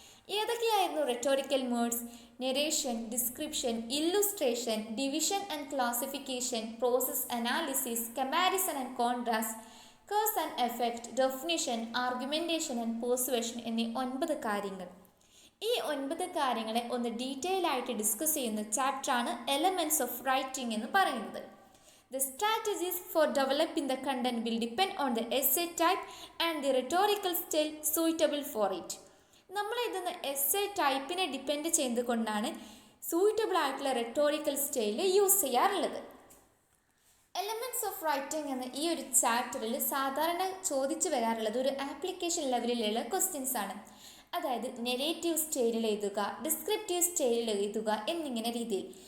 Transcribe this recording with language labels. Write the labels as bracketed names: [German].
[Malayalam] ഏതൊക്കെയായിരുന്നു rhetorical words? Narration, description, illustration, division and classification, process analysis, comparison and contrast, cause and effect, definition, ആർഗ്യുമെൻറ്റേഷൻ and persuasion എന്നീ 9 കാര്യങ്ങൾ. ഈ 9 കാര്യങ്ങളെ ഒന്ന് detail ആയിട്ട് discuss ചെയ്യുന്ന ചാപ്റ്ററാണ് എലമെൻറ്റ്സ് ഓഫ് റൈറ്റിംഗ് എന്ന് പറയുന്നത്. [English] The strategies for developing the content will depend on the essay type and the rhetorical style suitable for it. [Malayalam] നമ്മൾ എഴുതുന്ന essay ടൈപ്പിനെ ഡിപ്പെൻഡ് ചെയ്തുകൊണ്ടാണ് സൂയിറ്റബിൾ ആയിട്ടുള്ള റെറ്റോറിക്കൽ സ്റ്റൈൽ യൂസ് ചെയ്യാറുള്ളത്. എലമെൻറ്റ്സ് ഓഫ് റൈറ്റിംഗ് എന്ന ഈ ഒരു ചാപ്റ്ററിൽ സാധാരണ ചോദിച്ചു വരാറുള്ളത് ഒരു ആപ്ലിക്കേഷൻ ലെവലിലുള്ള ക്വസ്റ്റ്യൻസ് ആണ്. അതായത് നെറേറ്റീവ് സ്റ്റൈലിൽ എഴുതുക, ഡിസ്ക്രിപ്റ്റീവ് സ്റ്റൈലിൽ എഴുതുക എന്നിങ്ങനെ രീതിയിൽ.